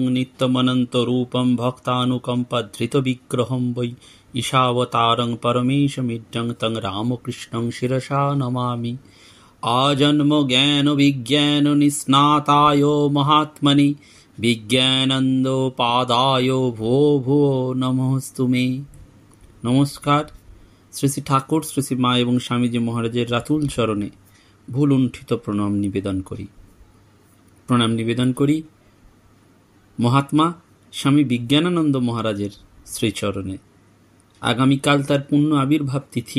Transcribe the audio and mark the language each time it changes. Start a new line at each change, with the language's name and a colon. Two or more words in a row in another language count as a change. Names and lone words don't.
Sanskrit: নিত্যমনন্তরূপং ভক্তানুকম্পধৃতবিগ্রহং বৈ ঈশাবতারং পরমেশমিড্যং তং রামকৃষ্ণং শিরসা নমামি। আজন্ম জ্ঞান বিজ্ঞান নিস্নাতায় মহাত্মনে বিজ্ঞানন্দোপাধ্যায় ভুবো ভুবো নমস্তুমে।
Bangla: নমস্কার। শ্রী শ্রী ঠাকুর, শ্রী শ্রী মা এবং স্বামীজি মহারাজের রাতুল চরণে ভুলুণ্ঠিত প্রণাম নিবেদন করি মহাত্মা স্বামী বিজ্ঞানানন্দ মহারাজের শ্রীচরণে। আগামীকাল তার পূর্ণ আবির্ভাব তিথি।